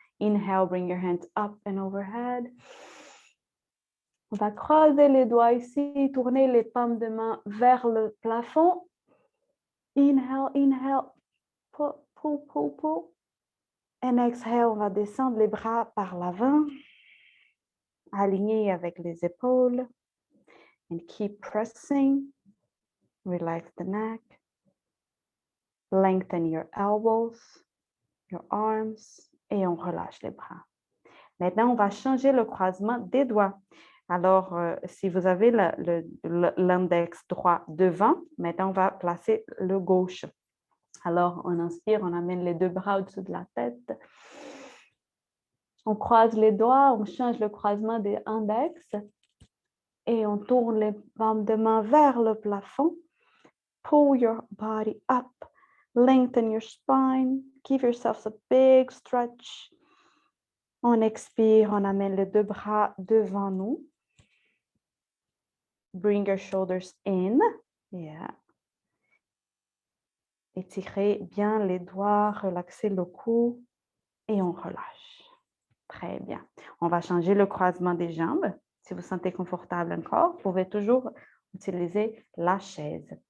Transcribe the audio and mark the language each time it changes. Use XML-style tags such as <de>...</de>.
<en>Inhale, bring your hands up and overhead.</en> <fr>On va croiser les doigts ici, tourner les paumes de main vers le plafond.</fr> <en>Inhale, inhale. Pull, pull, pull, pull. And exhale,</en> <fr>on va descendre les bras par l'avant, alignés avec les épaules.</fr> <en>And keep pressing. Relax the neck. Lengthen your elbows, your arms.</en> <fr>Et on relâche les bras. Maintenant, on va changer le croisement des doigts. Alors, si vous avez l'index droit devant, maintenant, on va placer le gauche. Alors, on inspire, on amène les deux bras au-dessus de la tête. On croise les doigts, on change le croisement des index et on tourne les paumes de main vers le plafond.</fr> <en>Pull your body up, lengthen your spine, give yourself a big stretch.</en> <fr>On expire, on amène les deux bras devant nous.</fr> <en>Bring your shoulders in. Yeah.</en> <fr>Étirez bien les doigts, relaxez le cou et on relâche. Très bien. On va changer le croisement des jambes. Si vous sentez confortable encore, vous pouvez toujours utiliser la chaise.</fr>